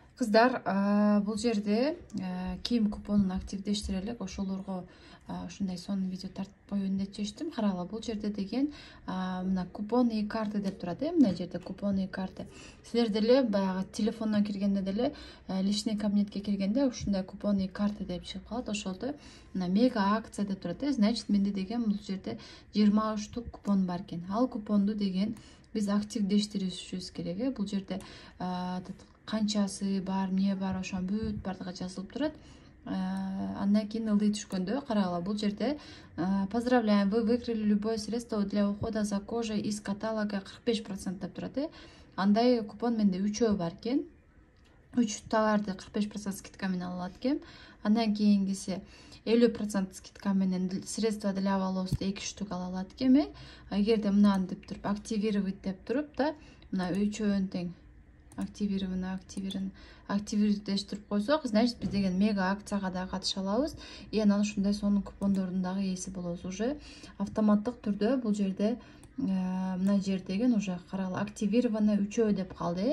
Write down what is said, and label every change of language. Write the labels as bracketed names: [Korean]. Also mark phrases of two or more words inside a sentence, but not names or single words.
[Kyrgyz] Кыздар, бул жерде кийим купонун активдештире элек, ошолорго ушундай сонун видео тартып коеюн деп чечтим. Карагыла, бул жерде деген мына [Russian] купон и карты [Kyrgyz] деп турат, мына жерде [Russian] купон и карты. [Kyrgyz] Силер деле баягы телефондон киргенде деле [Russian] личный кабинетке [Kyrgyz] киргенде ушундай [Russian] купон и карты [Kyrgyz] деп чыгып калат. Ошолду мына [Russian] мега акция [Kyrgyz] деп турат. Значит, менде деген бул жерде 23 штук купон бар экен. Ал купонду деген биз активдештиришибиз керек. Бул жерде канчасы бар, эмне бар, ошонун бүт бардыгы жазылып турат. Андан кийин ылдый түшкөндө карагыла, бул жерде [Russian] поздравляем, вы выиграли любое средство для ухода за кожей из каталога 45% [Kyrgyz] деп турат. Андай купон менде 3 бар экен. 3 товарды 45% скидка менен ала алат экен. Андан кийингиси 50% скидка менен [Russian] средства для волос [Kyrgyz] 2 штук ала алат экен. Эгерде мынаны деп туруп активировать деп туруп да, мына 3 тең активируйтуп койсок, значит, биз деген мега акцияга да катыша алабыз. И анан ушундай сонун купондордун дагы ээси болобуз. Уже автоматтык түрдө бул жерде мына жер деген уже карагыла, активировано 3 деп калды.